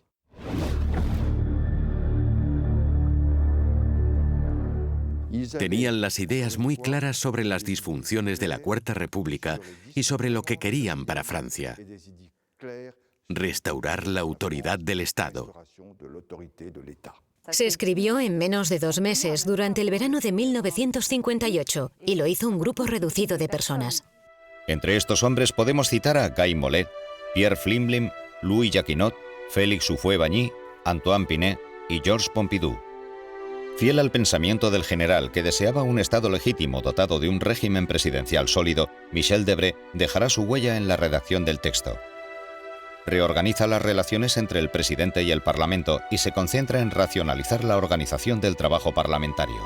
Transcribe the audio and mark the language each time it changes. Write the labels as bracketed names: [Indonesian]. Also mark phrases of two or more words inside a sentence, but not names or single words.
[Spanish] Tenían las ideas muy claras sobre las disfunciones de la Cuarta República y sobre lo que querían para Francia: restaurar la autoridad del Estado. Se escribió en menos de 2 meses durante el verano de 1958 y lo hizo un grupo reducido de personas. Entre estos hombres podemos citar a Guy Mollet, Pierre Pflimlin, Louis Jacquinot, Félix Houphouët-Boigny, Antoine Pinet y Georges Pompidou. Fiel al pensamiento del general, que deseaba un Estado legítimo dotado de un régimen presidencial sólido, Michel Debré dejará su huella en la redacción del texto. Reorganiza las relaciones entre el presidente y el Parlamento y se concentra en racionalizar la organización del trabajo parlamentario.